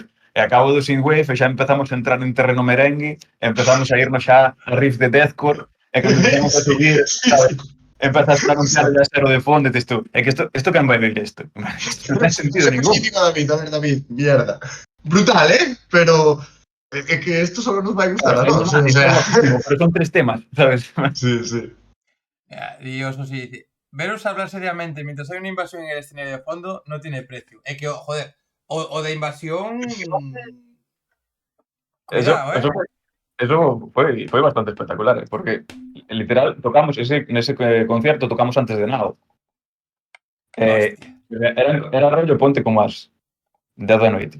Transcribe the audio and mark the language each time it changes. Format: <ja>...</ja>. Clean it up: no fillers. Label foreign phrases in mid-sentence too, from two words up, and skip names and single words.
<gl>E acabo do synthwave e xa empezamos a entrar en terreno merengue, empezamos a irnos xa a riff de deathcore, e cando empezamos a subir, sabes, empezas a anunciar</gl> <es>el acero de fondo</es> <gl>e dices tú, é que isto quen vai ver isto? Isto non ten sentido ningún.</gl> <es>Crítica, David, mierda.</es> <gl>Brutal, pero é que esto solo nos vai gustar a nós,</gl> <es>o sea.</es> <gl>Pero son 3 temas, sabes? Sí.</gl> <es>Dios, así dice, veros hablar seriamente mientras hay una invasión en el escenario de fondo no tiene precio. Es que, joder,</es> <gl>o de invasión... Cuidado, Eso foi bastante espectacular, porque literal tocamos nese concierto tocamos antes de nada. Era rollo ponte como as 10 da noite.</gl>